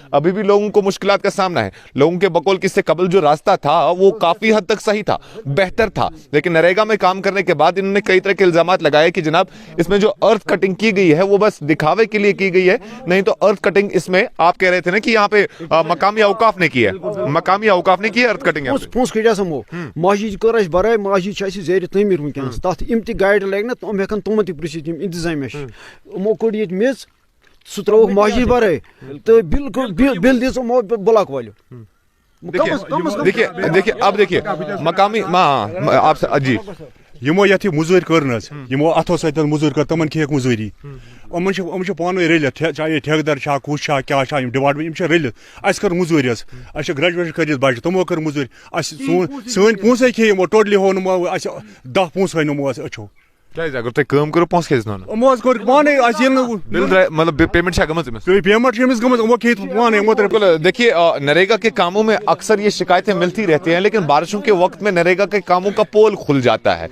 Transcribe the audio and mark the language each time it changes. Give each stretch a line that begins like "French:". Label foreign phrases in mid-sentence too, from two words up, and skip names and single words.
Hindi: अभी भी लोगों को मुश्किलात का सामना है। लोगों के बकौल किससे कबल जो रास्ता था वो काफी हद तक सही था, बेहतर था, लेकिन नरेगा में काम करने के बाद इन्होंने कई तरह के इल्जामात लगाए कि जनाब इसमें जो
English: earth cutting
Hindi: की गई है वो बस दिखावे के लिए की गई है, नहीं तो
English: earth cutting
Hindi: इसमें आप कह रहे थे ना कि यहाँ पे मकामी औकाफ ने की है, मकामी औकाफ ने की है
English: earth cutting
Hindi: यहाँ पे।
Kashmiri: पोंस कड़िया समो मस्जिद कर बराए मस्जिद छ जेर तमीर वनकस तथ इम ति गाइड लग ना तुम हेकन तुम ति प्रिसित इंतजाम मो कोड ये मेज सु त्रो मस्जिद बराए तो बिल दिस मो ब्लॉक वालो।
Hindi: देखिए अब देखिए मकामी आप जी
Kashmiri: यमो यथि मुजूर कर यमो अथो सत मुजूर कर तमन खेक मुजूरी अमन पान रलित चाहे ठेकेदार कुछ क्या डिपार्टमेंट रलित अस कर मुजूर अस ग्रेजुएशन कर बच्चे तमो कर मुजूर सन पोंसे खे यमो टोटली हो नो 10 पोंस हनो अच्छो अगर तुम काम करो पोंस खेस मो कर पाने मतलब पेमेंट छा गमत पेमेंट गमत वो खेत पाने
Hindi: बिल्कुल। देखिए नरेगा के कामों में अक्सर ये शिकायतें मिलती रहती हैं, लेकिन बारिशों के वक्त में नरेगा के कामों का पोल खुल जाता है।